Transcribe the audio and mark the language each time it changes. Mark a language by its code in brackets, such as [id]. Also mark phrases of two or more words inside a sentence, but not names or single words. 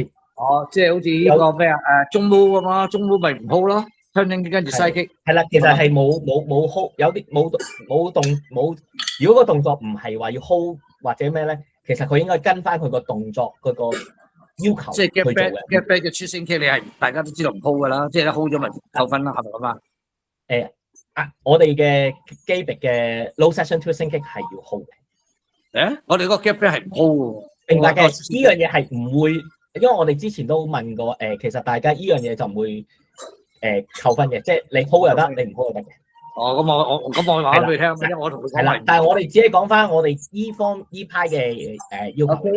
[yue] 即係好似呢個咩啊中 move 咁啊，中 move 咪唔 hold 咯 ，turning 跟住 [en] side kick [yue] 係啦，其實係冇 hold， 有啲冇，如果個動作唔係話要 hold 或者咩咧，其實佢應該跟翻佢個動作佢個要求即係去做嘅。 [en] get back [yue] 嘅 [en] chasing kick [yue] 你係大家都知道唔 hold 噶啦，即係一 hold 咗咪扣分啦，係咪咁啊？我哋嘅基別嘅 [en] low section twisting kick [yue] 係要 hold 嘅。我哋嗰個 [en] get back [yue] 係唔 hold 喎。明白嘅，呢樣嘢係唔會，因為我哋之前都問過，其實大家呢樣嘢就唔會扣分嘅，即係你 hold 又得，你唔 hold 又得嘅。咁我話俾你聽，因為我同佢講係。但係我哋只係講翻我哋依派嘅要求嘅。